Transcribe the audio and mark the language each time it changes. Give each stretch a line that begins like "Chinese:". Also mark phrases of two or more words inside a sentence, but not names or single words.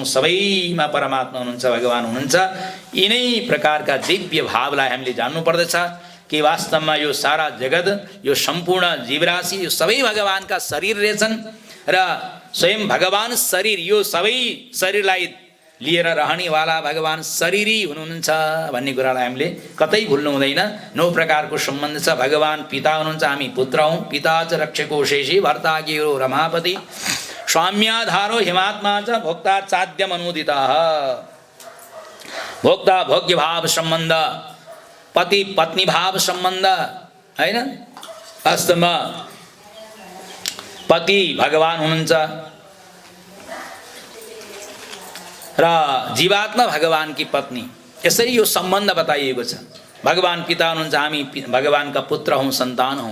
Nepali: सबैमा परमात्मा हुनुहुन्छ, भगवान हुनुहुन्छ। यिनै प्रकारका दिव्य भावलाई हामीले जान्नु पर्दछ कि वास्तवमा यो सारा जगत, यो सम्पूर्ण जीवराशि, यो सबै भगवानका शरीर रहेछन् र स्वयं भगवान शरीर, यो सबै शरीरलाई लिएर रहनेवाला भगवान शरीरी हुनुहुन्छ भन्ने कुरालाई हामीले कतै भुल्नु हुँदैन। 9 प्रकारको सम्बन्ध छ। भगवान पिता हुनुहुन्छ, हामी पुत्र हौँ।
Sanskrit: पिता च रक्षको शेषी भर्ता गिरो रमापति स्वाम्याधारो हिमात्मा च भोक्ता चाद्यमनुदितः।
Nepali: भोक्ता भोग्य भाव सम्बन्ध, पति पत्नी भाव सम्बन्ध हैन। वास्तवमा पति भगवान हुनुहुन्छ र जीवात्मा भगवान की पत्नी। यसरी यो सम्बन्ध बताइएको छ। भगवान पिता हुनुहुन्छ, हामी भगवानका पुत्र हौँ, सन्तान हौँ।